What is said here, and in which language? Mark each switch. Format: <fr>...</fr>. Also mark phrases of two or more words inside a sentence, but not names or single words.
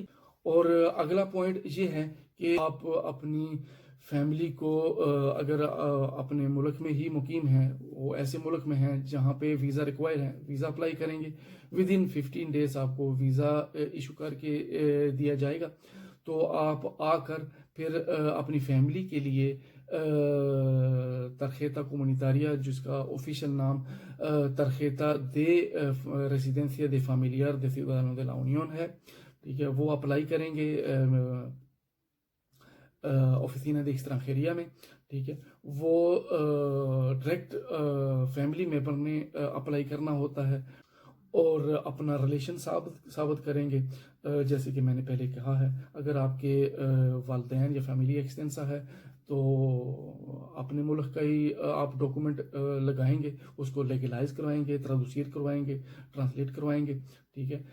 <ur>اور اگلا پوائنٹ یہ ہے کہ آپ اپنی فیملی کو اگر اپنے ملک میں ہی مقیم ہیں، وہ ایسے ملک میں ہیں جہاں پہ</ur> <en>visa require</en> <ur>ہے،</ur> <en>visa apply</en> <ur>کریں گے،</ur> <en>within 15 days</en> <ur>آپ کو</ur> <en>visa issue</en> <ur>کر کے دیا جائے گا، تو آپ آ کر پھر اپنی فیملی کے لیے</ur> <es>tarjeta comunitaria,</es> <ur>جس کا آفیشیل نام</ur> <es>tarjeta de residencia de familiar de ciudadano de la Unión</es> <ur>ہے، ٹھیک ہے، وہ اپلائی کریں گے</ur> <es>oficina de extranjería</es> <ur>میں، ٹھیک ہے۔ وہ</ur> <en>direct family member</en> <ur>نے اپلائی کرنا ہوتا ہے اور اپنا ریلیشن ثابت کریں گے، جیسے کہ میں نے پہلے کہا ہے، اگر آپ کے والدین یا فیملی ایکسٹینسا ہے تو اپنے ملک کا ہی آپ ڈاکومنٹ لگائیں گے، اس کو لیگلائز کروائیں گے، ترادوسیر کروائیں گے، ٹرانسلیٹ کروائیں گے، ٹھیک ہے۔</ur>